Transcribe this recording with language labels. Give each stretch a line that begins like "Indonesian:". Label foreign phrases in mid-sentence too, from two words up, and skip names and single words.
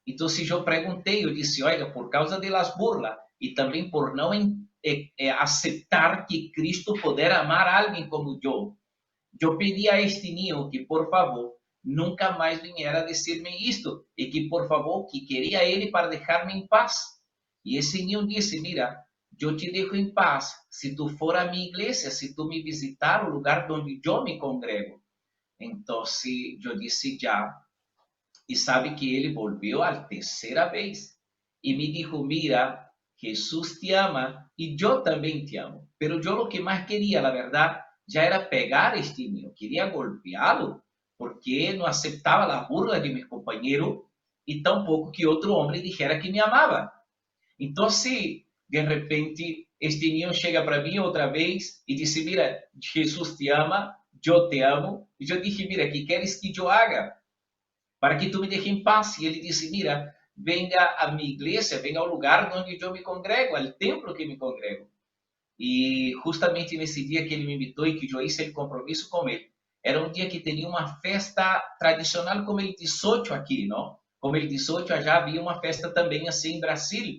Portuguese: Então, se eu perguntei, eu disse, olha, por causa das burlas e também por não aceitar que Cristo poder amar alguém como eu pedi a este niño que, por favor, nunca mais viera a dizer-me isto e que, por favor, que queria ele para deixar-me em paz. E esse niño disse, mira, eu te deixo em paz se tu for a minha igreja, se tu me visitar o lugar onde eu me congrego. Então, eu disse já. E sabe que ele volvió a terceira vez e me
Spanish: dijo, mira, Jesús te ama y yo también te amo. Pero yo lo que más quería, la verdad, ya era pegar a este niño, quería golpearlo, porque no aceptaba la burla de mis compañeros y tampoco que otro hombre dijera que me amaba. Entonces, de repente, este niño llega para mí otra vez y dice, mira, Jesús te ama, yo te amo. Y yo dije, mira, ¿qué quieres que yo haga para que tu me deje em paz?
Portuguese: E ele disse,
Spanish: mira, venga
Portuguese: a minha igreja, venga ao lugar onde eu me congrego, ao templo que me congrego. E justamente nesse dia que ele me invitou e que eu hice o compromisso com ele, era um dia que tinha uma festa tradicional como el 18 aqui, não? Como el 18 já havia uma festa também assim em Brasil.